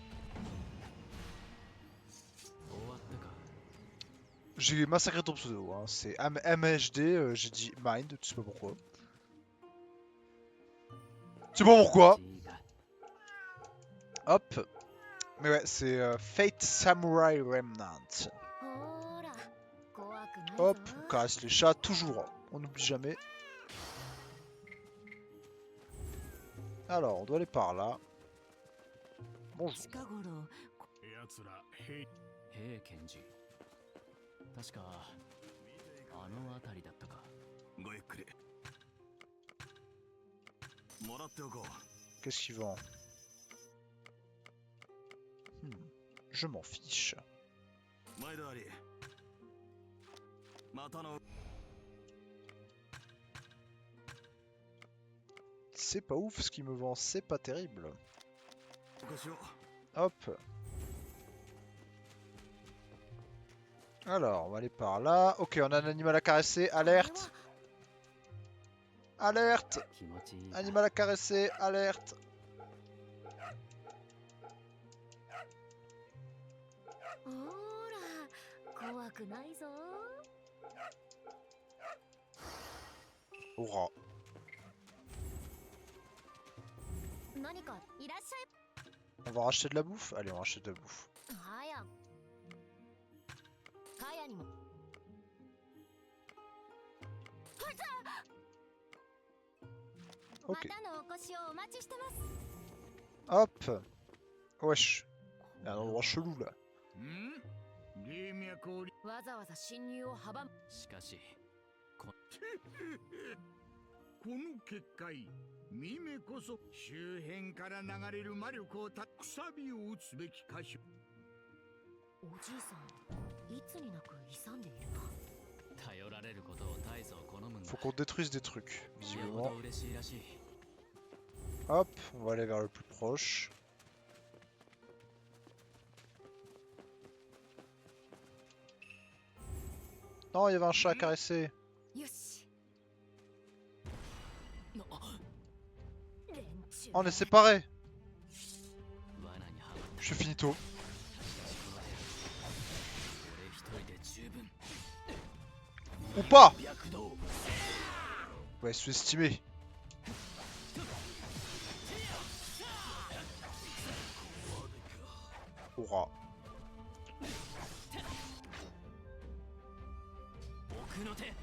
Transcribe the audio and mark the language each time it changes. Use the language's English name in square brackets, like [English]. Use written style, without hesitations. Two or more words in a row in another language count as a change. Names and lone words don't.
[French] J'ai massacré ton pseudo, hein. C'est MHD, j'ai dit Mind, tu sais pas pourquoi. Tu sais pas pourquoi. Hop. Mais ouais, c'est Fate Samurai Remnant. [Japanese] ほら怖くないぞ [French] Hop, on caresse les chats, toujours. Hein. On n'oublie jamais. Alors, on doit aller par là. Bonjour. [Japanese] 近頃奴ら兵平賢治確かあの辺りだったか。ごゆっくりもらっておこう [French] Qu'est-ce qu'il vend? Je m'en fiche. [Japanese] 毎度ありまたの [French] C'est pas ouf ce qu'il me vend, c'est pas terrible. [Japanese] お越しを [French] Hop. Alors, on va aller par là. Ok, on a un animal à caresser. Alerte. Alerte. [Japanese] 気持ちいい。 [French] Animal à caresser. Alerte. [Japanese] ほら怖くないぞ Aura. 何かいらっし [French] On va racheter de la bouffe? Allez, on rachète de la bouffe. [Japanese] ゃいはやかやにも ま Ok. たのお越しをお待ちしてます [French] Hop. Wesh. Il y a un endroit chelou là. [Japanese] 霊脈をわざわざ侵入を阻むしかしこの結界ミメこそ周辺から流れる魔力をたくさびを打つべき箇所おじいさんいつになく勇んでいるな頼られることを大層好むんだ。 [French] Faut qu'on détruise des trucs, [Japanese] よほ visiblement. ど嬉しいらしい。 [French] Hop, on va aller vers le plus proche. Non, il y avait un chat à caresser. [Japanese] よし連中 [French] Oh, on est séparés. [Japanese] 罠にはまった。 [French] Je suis finito. [Japanese] 俺一人で十分。 [French] Ou pas. [Japanese] 躍動。 [French] Ouais, sous-estimé. Aura. [Japanese] 奥の手。